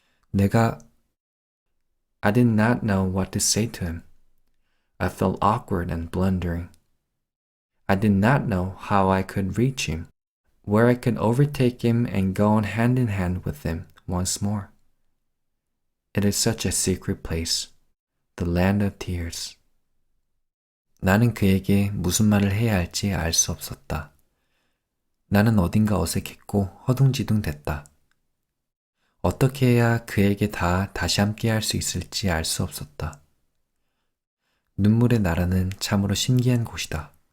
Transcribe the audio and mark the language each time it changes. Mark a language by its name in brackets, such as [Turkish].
[Korean] 내가... [English] I did not know what to say to him. I felt awkward and blundering. I did not know how I could reach him, where I could overtake him and go on hand in hand with him once more. It is such a secret place, the land of tears. [Korean] 나는 그에게 무슨 말을 해야 할지 알 수 없었다. 나는 어딘가 어색했고 허둥지둥 됐다. 어떻게 해야 그에게 다시 함께 할 수 있을지 알 수 없었다. 눈물의 나라는 참으로 신기한 곳이다.